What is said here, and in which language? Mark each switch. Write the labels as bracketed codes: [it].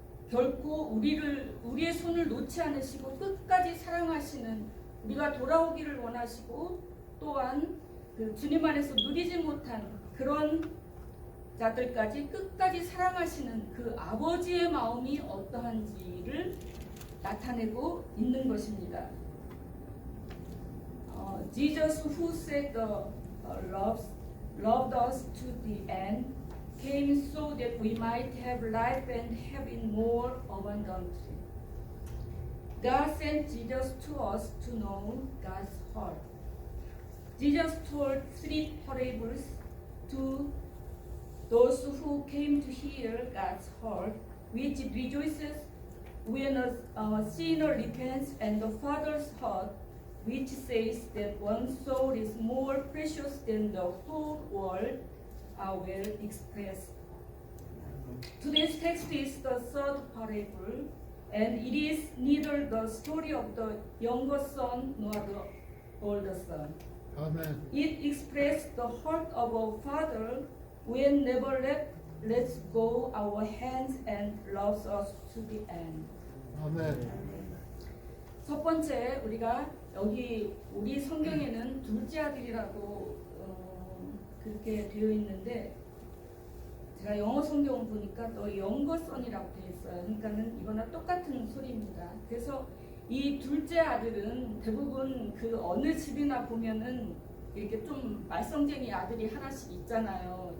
[ko] 결코 우리의 손을 놓지 않으시고 끝까지 사랑하시는, 우리가 돌아오기를 원하시고 또한 그 주님 안에서 누리지 못한 그런 자들까지 끝까지 사랑하시는 그 아버지의 마음이 어떠한지를 나타내고 있는 것입니다. [en] Jesus, who said loved us to the end, came so that we might have life and have it more abundantly. God sent Jesus to us to know God's heart. Jesus told 3 parables to those who came to hear God's heart, which rejoices when a sinner repents, and the Father's heart, which says that one soul is more precious than the whole world, are well expressed. Today's text is the third parable, and it is neither the story of the younger son nor the older son. Amen. It expressed the heart of a father who never lets go our hands and loves us to the end. Amen. [ko] 첫 번째, 우리가 여기 우리 성경에는 둘째 아들이라고 그렇게 되어 있는데, 제가 영어 성경을 보니까 너 영거 선이라고 되어 있어요. 그러니까는 이거나 똑같은 소리입니다. 그래서 이 둘째 아들은 대부분 그 어느 집이나 보면은 이렇게 좀 말썽쟁이 아들이 하나씩 있잖아요.